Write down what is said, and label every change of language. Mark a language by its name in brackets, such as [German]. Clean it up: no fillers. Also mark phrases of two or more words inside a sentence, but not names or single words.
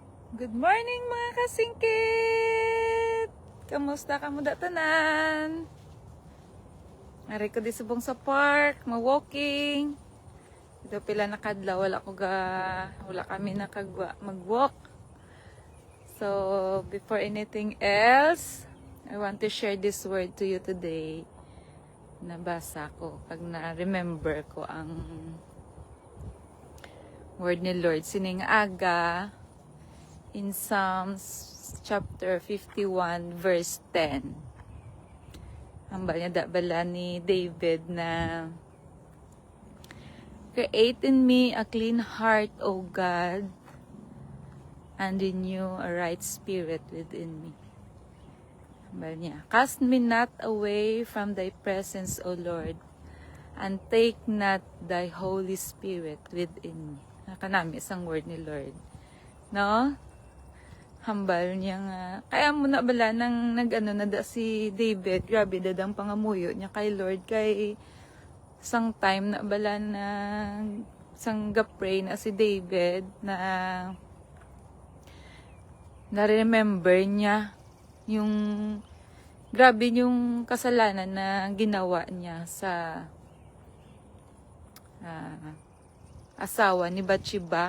[English] Good morning [Hiligaynon] mga kasingkit! Kamusta ka mo tanan? Ari ko di subong sa park, ma-walking. Ito pila nakadlaw, wala kami mag-walk. [English] So, before anything else, I want to share this word to you today. [Hiligaynon] Nabasa ko, pag na-remember ko ang [English] word ni Lord [Hiligaynon] sining aga [English] in Psalms chapter 51 verse 10. [Hiligaynon] Hambal niya bala ni David na [English] create in me a clean heart, O God, and renew a right spirit within me. [Hiligaynon] Hambal niya, [English] cast me not away from thy presence, O Lord, and take not thy Holy Spirit within me. [Hiligaynon] Nakanami isang word ni Lord. No? Hambal niya nga. Kaya mo na bala nang nada si David, grabe dadang pangamuyo niya kay Lord, kay isang time na bala na isang gapray na si David na na-remember niya [Filipino] yung grabe yung kasalanan na ginawa niya [Hiligaynon] sa asawa ni Bathsheba.